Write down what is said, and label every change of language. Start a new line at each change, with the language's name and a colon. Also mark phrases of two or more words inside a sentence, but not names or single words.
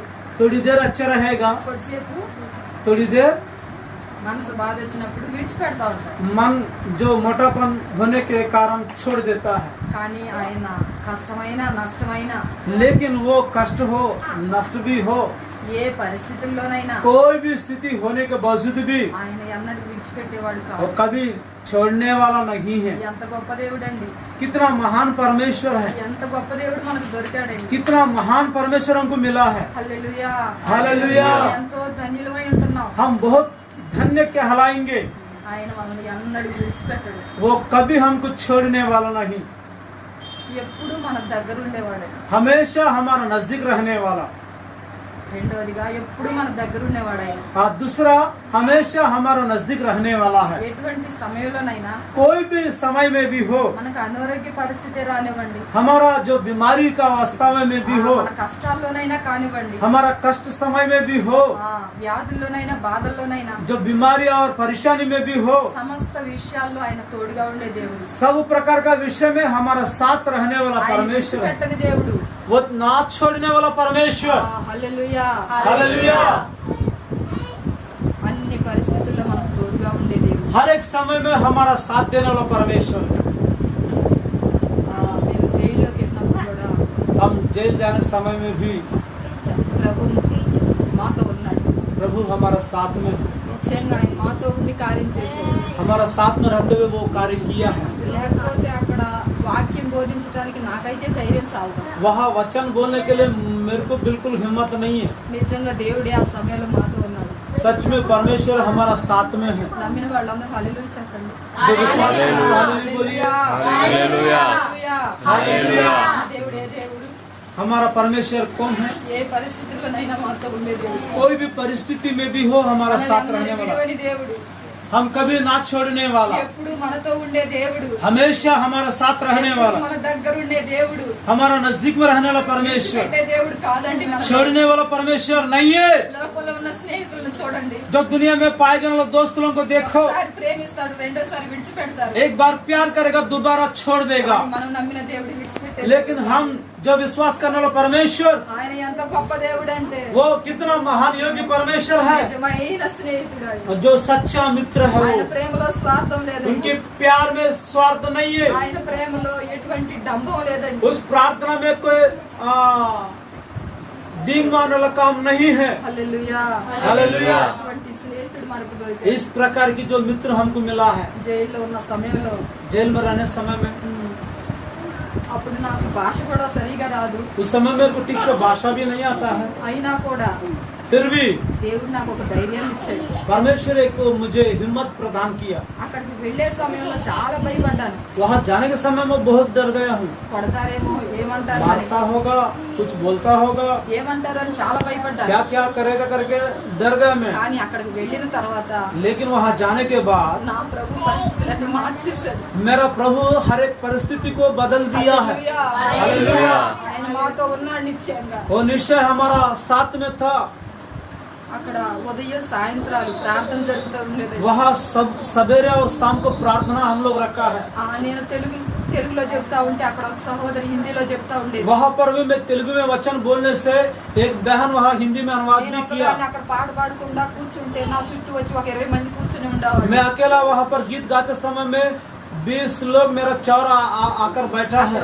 Hindi: थोड़ी देर अच्छा रहेगा,
Telugu: కొద్దిసేపు
Hindi: थोड़ी देर
Telugu: మనసు బాధ వచ్చినప్పుడు విడిచిపెడతా ఉంటారు.
Hindi: मन जो मोटापन होने के कारण छोड़ देता है।
Telugu: కానీ ఆయన కష్టమైన నష్టమైన
Hindi: लेकिन वो कष्ट हो नष्ट भी हो,
Telugu: ఏ పరిస్థితుల్లోనైనా
Hindi: कोई भी स्थिति होने के बावजूद भी
Telugu: ఆయన ఎన్నడూ విడిచిపెట్టేవాడు
Hindi: वो
Telugu: కాదు.
Hindi: कभी छोड़ने वाला नहीं है।
Telugu: ఎంత గొప్ప దేవుడండి,
Hindi: कितना महान परमेश्वर है,
Telugu: ఎంత గొప్ప దేవుడు మనకు దొరికాడండి.
Hindi: कितना महान परमेश्वर हमको मिला है।
Telugu: హల్లెలూయా. హల్లెలూయా. ఎంతో ధన్యులమై ఉంటున్నాం.
Hindi: हम बहुत धन्य कहलाएंगे।
Telugu: ఆయన మనల్ని ఎన్నడూ విడిచిపెట్టడు.
Hindi: वो कभी हमको छोड़ने वाला नहीं,
Telugu: ఎప్పుడు మన దగ్గర ఉండేవాడు.
Hindi: हमेशा हमारा नजदीक रहने वाला।
Telugu: రెండోదిగా ఎప్పుడు మన దగ్గర ఉండేవాడు ఆయన.
Hindi: और दूसरा हमेशा हमारा नजदीक रहने वाला है।
Telugu: ఎటువంటి సమయంలోనైనా
Hindi: कोई भी समय में भी हो,
Telugu: మనకు అనారోగ్య పరిస్థితి రానివ్వండి,
Hindi: हमारा जो बीमारी का अवस्था में भी हो,
Telugu: మన కష్టాల్లోనైనా కానివ్వండి,
Hindi: हमारा कष्ट समय में भी हो,
Telugu: వ్యాధుల్లోనైనా బాధల్లోనైనా,
Hindi: जो बीमारी और परेशानी में भी हो,
Telugu: సమస్త విషయాల్లో ఆయన తోడుగా ఉండే దేవుడు.
Hindi: सब प्रकार का विषय में हमारा साथ रहने वाला
Telugu: ఆయన
Hindi: परमेश्वर है।
Telugu: విడిచిపెట్టని దేవుడు.
Hindi: वो ना छोड़ने वाला परमेश्वर।
Telugu: హల్లెలూయా.
Hindi: हालेलुया।
Telugu: అన్ని పరిస్థితుల్లో మనకు తోడుగా ఉండే దేవుడు.
Hindi: हर एक समय में हमारा साथ देने वाला परमेश्वर है।
Telugu: మేము జైల్లోకి వెళ్ళినప్పుడు కూడా
Hindi: हम जेल जाने समय में भी
Telugu: ప్రభు మాతో ఉన్నాడు.
Hindi: प्रभु हमारा साथ में है।
Telugu: నిశ్చయంగా ఆయన మాతో ఉండి కార్యం చేశాడు.
Hindi: हमारा साथ में रहते हुए वो कार्य किया है।
Telugu: లేకపోతే అక్కడ వాక్యం బోధించడానికి నాకైతే ధైర్యం చాలదు.
Hindi: वहाँ वचन बोलने के लिए मेरे को बिल्कुल हिम्मत नहीं है।
Telugu: నిజంగా దేవుడే ఆ సమయంలో మాతో ఉన్నాడు.
Hindi: सच में परमेश्वर हमारा साथ में है।
Telugu: నమ్మిన వాళ్ళందరూ హల్లెలూయా చెప్పండి.
Hindi: जो विश्वास करते हैं, हालेलुया बोलिए।
Telugu: హల్లెలూయా. హల్లెలూయా. దేవుడే దేవుడు.
Hindi: हमारा परमेश्वर कौन है?
Telugu: ఏ పరిస్థితుల్లోనైనా మాతో ఉండే దేవుడు.
Hindi: कोई भी परिस्थिति में भी हो हमारा साथ रहने वाला,
Telugu: విడివని దేవుడు.
Hindi: हम कभी ना छोड़ने वाला,
Telugu: ఎప్పుడు మనతో ఉండే దేవుడు.
Hindi: हमेशा हमारा साथ रहने
Telugu: ఎప్పుడు
Hindi: वाला,
Telugu: మన దగ్గర ఉండే దేవుడు.
Hindi: हमारा नजदीक में रहने वाला परमेश्वर,
Telugu: పెట్టే దేవుడు కాదండి. మన
Hindi: छोड़ने वाला परमेश्वर नहीं है।
Telugu: లోకంలో ఉన్న స్నేహితులను చూడండి.
Hindi: जो दुनिया में पाए जाने वाले दोस्तों को देखो,
Telugu: ఒకసారి ప్రేమిస్తాడు, రెండోసారి విడిచిపెడతారు.
Hindi: एक बार प्यार करेगा दोबारा छोड़ देगा।
Telugu: మనం నమ్మిన దేవుడు విడిచిపెట్టే
Hindi: लेकिन हम जो विश्वास करने वाला परमेश्वर,
Telugu: ఆయన ఎంత గొప్ప దేవుడు అంటే
Hindi: वो कितना महान योग्य परमेश्वर है।
Telugu: నిజమైన స్నేహితుడు ఆయన.
Hindi: और जो सच्चा मित्र है
Telugu: ఆయన
Hindi: वो,
Telugu: ప్రేమలో స్వార్థం లేదండి.
Hindi: उनके प्यार में स्वार्थ नहीं है।
Telugu: ఆయన ప్రేమలో ఎటువంటి డంబం లేదండి.
Hindi: उस प्रार्थना में कोई डींग मारने वाला काम नहीं है।
Telugu: హల్లెలూయా. హల్లెలూయా. అటువంటి స్నేహితుడు మనకు దొరికాడు.
Hindi: इस प्रकार की जो मित्र हमको मिला है,
Telugu: జైల్లో ఉన్న సమయంలో
Hindi: जेल में रहने समय में,
Telugu: అప్పుడు నాకు భాష కూడా సరిగా రాదు.
Hindi: उस समय मेरे को ठीक से भाषा भी नहीं आता है,
Telugu: అయినా కూడా
Hindi: फिर भी
Telugu: దేవుడు నాకు ఒక ధైర్యాన్ని ఇచ్చాడు.
Hindi: परमेश्वर एक मुझे हिम्मत प्रदान किया।
Telugu: అక్కడికి వెళ్లే సమయంలో చాలా భయపడ్డాను.
Hindi: वहाँ जाने के समय में बहुत डर गया हूँ।
Telugu: కొడతారేమో, ఏమంటారు అని,
Hindi: मारता होगा, कुछ बोलता होगा,
Telugu: ఏమంటారు అని చాలా భయపడ్డాను.
Hindi: क्या क्या करेगा करके डर गया मैं।
Telugu: కానీ అక్కడికి వెళ్ళిన తర్వాత
Hindi: लेकिन वहाँ जाने के बाद
Telugu: నా ప్రభు పరిస్థితులన్నీ మార్చేశాడు.
Hindi: मेरा प्रभु हर एक परिस्थिति को बदल दिया है। हालेलुया।
Telugu: ఆయన మాతో ఉన్నాడు నిశ్చయంగా.
Hindi: वो निश्चय हमारा साथ में था।
Telugu: అక్కడ ఉదయం సాయంత్రాలు ప్రార్థన జరుగుతూ ఉండేది.
Hindi: वहाँ सब सवेरे और शाम को प्रार्थना हम लोग रखा है।
Telugu: నేను తెలుగులో చెప్తా ఉంటే అక్కడ ఒక సహోదరి హిందీలో చెప్తా ఉండేది.
Hindi: वहाँ पर भी मैं तेलुगु में वचन बोलने से एक बहन वहाँ हिंदी में अनुवाद
Telugu: నేను
Hindi: भी किया।
Telugu: ఒకదాన్ని అక్కడ పాడకుండా కూర్చుంటే నా చుట్టూ వచ్చి ఒక 20 మంది కూర్చుని ఉండేవాళ్ళు.
Hindi: मैं अकेला वहाँ पर गीत गाते समय में 20 लोग मेरा चौरा आकर बैठा है।